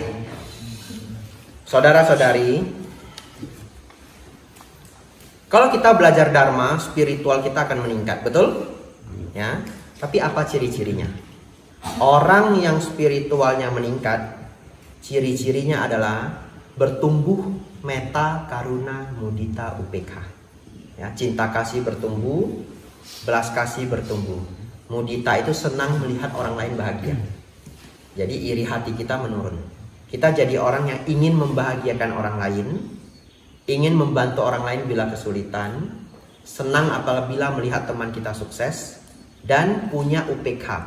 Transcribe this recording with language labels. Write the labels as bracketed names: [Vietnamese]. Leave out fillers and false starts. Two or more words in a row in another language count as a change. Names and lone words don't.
[Indonesian] Saudara-saudari, kalau kita belajar Dharma, spiritual kita akan meningkat, betul? Ya. Tapi apa ciri-cirinya? Orang yang spiritualnya meningkat, ciri-cirinya adalah bertumbuh [Pali] metta, karuna, mudita, upekha. [Indonesian] Ya, cinta kasih bertumbuh, belas kasih bertumbuh. Mudita itu senang melihat orang lain bahagia. Jadi iri hati kita menurun. Kita jadi orang yang ingin membahagiakan orang lain, ingin membantu orang lain bila kesulitan, senang apabila melihat teman kita sukses, dan punya UPK.